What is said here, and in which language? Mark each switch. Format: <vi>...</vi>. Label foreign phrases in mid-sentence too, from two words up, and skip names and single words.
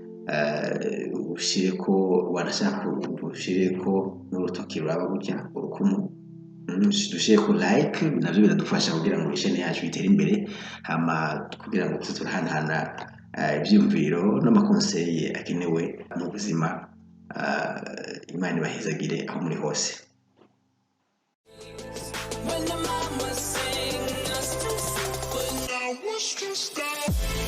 <rn>ushireko wanashaka ushireko n'urutoki ruraba gutya urukumu, dushireko like, navyo biradufasha kugira ngo channel yacu itere imbere, hama kugira ngo tuzohanahana ivyumviro n'amakonseye akenewe mu buzima. Imana ibahezagire aho muri hose.</rn> <en>When the mama sang us to sleep, but now what's to stop?</en>